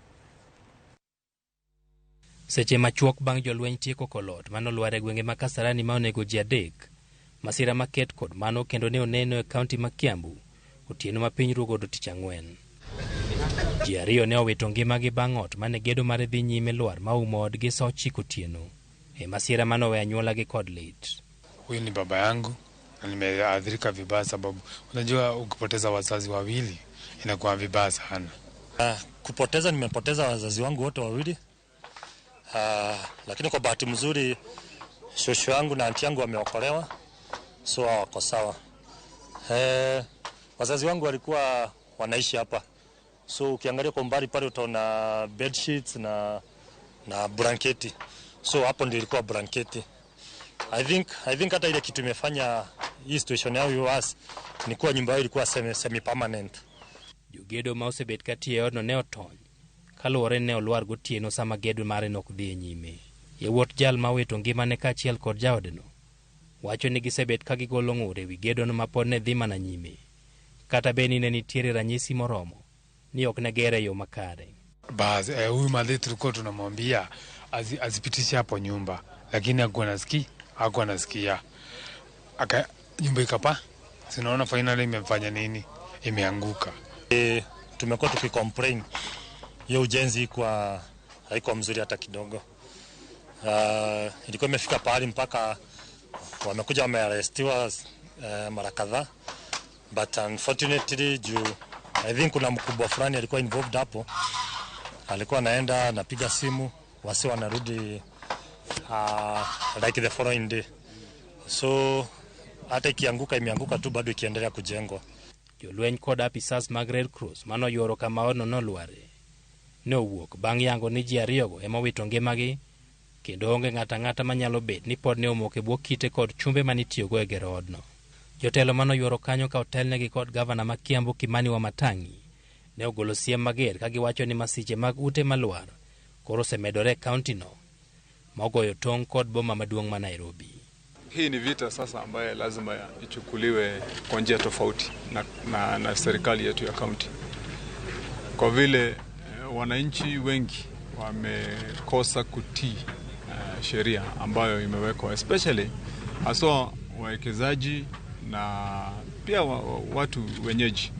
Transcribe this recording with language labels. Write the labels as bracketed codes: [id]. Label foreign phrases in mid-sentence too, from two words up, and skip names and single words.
[luo] Seche machuok bang' jolweny tieko kolot mano Lwar e gwenge ma Kasarani ma onego ji 3, masira maket kod mano kendo ne oneno e kaunti ma Kiambu otieno ma piny rugodo tich Ang'wen. Ji 2 ne owito ngimagi bang' ot mane gedo mare dhi nyime Lwar ma umo odgi saa 9 otieno e masira manowe anyuolagi kod lit. [sw] Huyu ni baba yangu na nimeathirika vibaya, sababu unajua ukipoteza wazazi wawili inakuwa vibaya sana. Nimepoteza wazazi wangu wote wawili, lakini kwa bahati mzuri shosho yangu na anti yangu wameokolewa, so wako sawa. Wazazi wangu walikuwa wanaishi hapa, so ukiangalia kwa mbali pale utaona [en] bed sheets [sw] na blanketi, so hapo ndio ilikuwa blanketi. [en] I think [sw] hata ile kitu imefanya hii situation yao iwas ni kuwa nyumba yao ilikuwa [en] semi permanent. [luo] Jogedo ma osebet katie odno ne otony kaluwore ne Olwar gotieno sama gedo mare nok dhi nyime. Yewuot jal ma wito ngimane kaachiel kod jaodno wacho ni gisebet ka gigolo ng'ur e wi gedono ma pod ne dhi mana nyime, kata beni ne nitiere ranyisi moromo ni ok ne gere yo makare. [sw] Basi huyu madhi tulikuwa tunamwambia azipitishe hapo nyumba, lakini hakuwa nasikia. Nyumba ikapa, sinaona finally imefanya nini, imeanguka. Tumekuwa tukicomplain hiyo ujenzi kwa haiko mzuri hata kidogo. Ilikuwa imefika pahali mpaka wamekuja wamearestiwa mara kadhaa, [en] but unfortunately I think [sw] kuna mkubwa fulani alikuwa involved hapo, alikuwa anaenda anapiga simu wasi wanarudi [en] like the following day, [sw] so hata ikianguka imeanguka tu, bado ikiendelea kujengwa. [luo] Jolweny kod apisas mag Red Cross mano yoro kama odno nolware ne owuok bang' yango ni ji 2 ema wito ngimagi, kendo onge ng'ata manyalo bet ni pod ne omok e bwo kite kod chumbe manitiyogo e gero odno. Jotelo mano yoro kanyo ka otelnegi kod gavana ma Kiambu Kimani Wamatangi ne ogolo siem mager ka giwacho ni masiche mag ute malwar koro osemedore kaunti no ma ogoyo tong' kod boma maduong' ma Nairobi. [sw] Hii ni vita sasa ambaye lazima ichukuliwe kwa njia tofauti na serikali yetu ya kaunti, kwa vile wananchi wengi wamekosa kutii sheria ambayo imewekwa, especially haswa wawekezaji na pia watu wenyeji.